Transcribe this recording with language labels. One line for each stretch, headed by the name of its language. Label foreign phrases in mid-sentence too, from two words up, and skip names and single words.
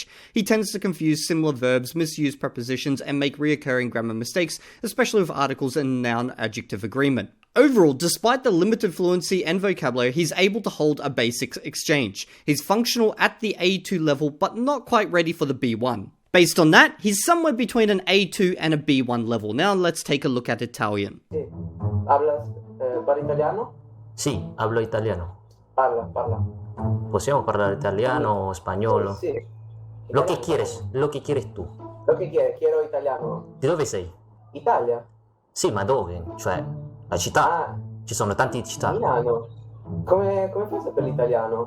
English: He tends to confuse similar verbs, misuse prepositions, and make reoccurring grammar mistakes, especially with articles and noun-adjective agreement. Overall, despite the limited fluency and vocabulary, he's able to hold a basic exchange. He's functional at the A2 level, but not quite ready for the B1. Based on that, he's somewhere between an A2 and a B1 level. Now let's take a look at Italian.
Spanish: ¿Hablas para italiano? Sí, hablo italiano.
Italian: Parla. Possiamo parlare italiano o spagnolo? Sì.
Spanish: Lo che
Italian: Italiano.
Spanish: quieres tu. Lo che quiero italiano.
Italian: Di dove sei? Italia? Sì, ma dove? Cioè, la città. Ah, Ci sono tante città. Milano. Come fai a sapere l'italiano?